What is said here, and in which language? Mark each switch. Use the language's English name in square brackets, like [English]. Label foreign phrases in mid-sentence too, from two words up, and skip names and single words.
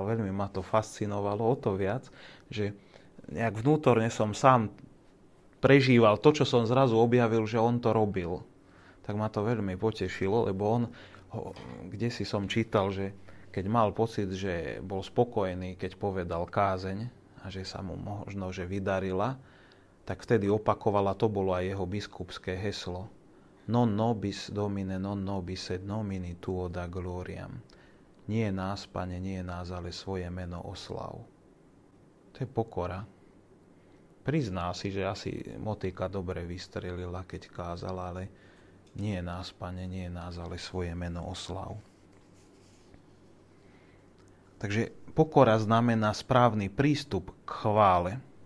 [Slovak] Veľmi ma to fascinovalo o to viac, že nejak vnútorne som sám prežíval to, čo som zrazu objavil, že on to robil. Tak ma to veľmi potešilo, lebo on, kdesi som čítal, že keď mal pocit, že bol spokojný, keď povedal kázeň a že sa mu možno že vydarila, tak vtedy opakovala, to bolo aj jeho biskupské heslo. [Latin] Non nobis Domine, non nobis et nomini tuo da gloriam. [Slovak] Nie nás, Pane, nie nás, ale svoje meno oslav. To je pokora. Prizná si, že asi motika dobre vystrelila, keď kázala, ale nie nás, Pane, nie nás, ale svoje meno oslav. Takže pokora znamená správny prístup k chvále.